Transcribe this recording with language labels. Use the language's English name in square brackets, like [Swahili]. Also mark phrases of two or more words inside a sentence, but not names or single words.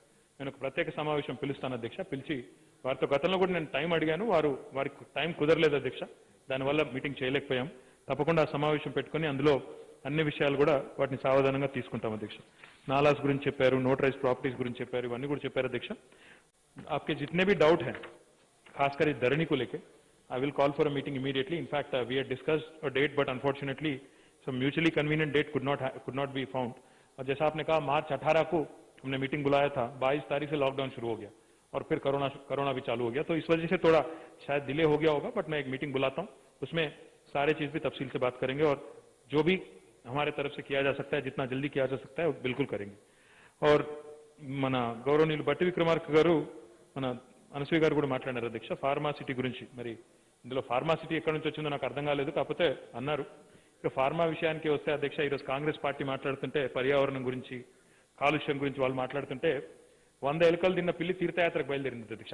[Telugu] నేను ఒక ప్రత్యేక సమావేశం పిలుస్తాను అధ్యక్ష. పిలిచి వారితో గతంలో కూడా నేను టైం అడిగాను, వారికి టైం కుదరలేదు అధ్యక్ష. దానివల్ల మీటింగ్ చేయలేకపోయాం. తప్పకుండా ఆ సమావేశం పెట్టుకుని అందులో అన్ని విషయాలు కూడా వాటిని సావధానంగా తీసుకుంటాం అధ్యక్ష. నాలాస్ గురించి చెప్పారు, [English] notarized properties [Telugu] గురించి చెప్పారు, ఇవన్నీ కూడా చెప్పారు అధ్యక్ష. [Hindi] आपके जितने भी डाउट हैं खासकर इस धरनी को लेके, [English] I will call for a meeting immediately. In fact we had discussed a date but unfortunately some mutually convenient date could not be found. [Hindi] और जैसा आपने कहा मार्च 18 को हमने मीटिंग बुलाया था, 22 तारीख से लॉकडाउन शुरू हो गया और फिर कोरोना भी चालू हो गया, तो इस वजह से थोड़ा शायद डिले हो गया होगा. बट मैं एक मीटिंग बुलाता हूँ, उसमें सारे चीज भी तफसील से बात करेंगे और जो भी हमारे तरफ से किया जा सकता है, जितना जल्दी किया जा सकता है वो बिल्कुल करेंगे. [Telugu] और మన గౌరవనీయులు బట్టి విక్రమార్క గారు, మన అనసూయ గారు కూడా మాట్లాడారు అధ్యక్ష ఫార్మాసిటీ గురించి. మరి ఇందులో ఫార్మాసిటీ ఎక్కడి నుంచి వచ్చిందో నాకు అర్థం కాలేదు, కాకపోతే అన్నారు. ఇక ఫార్మా విషయానికి వస్తే అధ్యక్ష, ఈరోజు కాంగ్రెస్ పార్టీ మాట్లాడుతుంటే పర్యావరణం గురించి, కాలుష్యం గురించి వాళ్ళు మాట్లాడుతుంటే 100 ఎలుకలు తిన్న పిల్లి తీర్థయాత్రకు బయలుదేరింది అధ్యక్ష.